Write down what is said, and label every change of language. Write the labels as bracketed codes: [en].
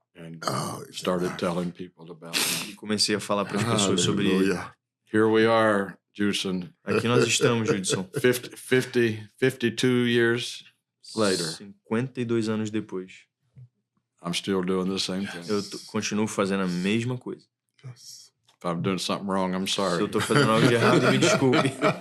[en] And started telling people about him. [pt] E comecei a falar para as pessoas sobre ele. [en] Here we are, Judson. [pt] Aqui nós estamos, Judson. [en] 52 years later. [pt] 52 anos depois. [en] I'm still doing the same thing. [pt] Eu continuo fazendo a mesma coisa. [en] If I'm doing something wrong, I'm sorry. [pt] Se eu tô fazendo algo de errado, me desculpe.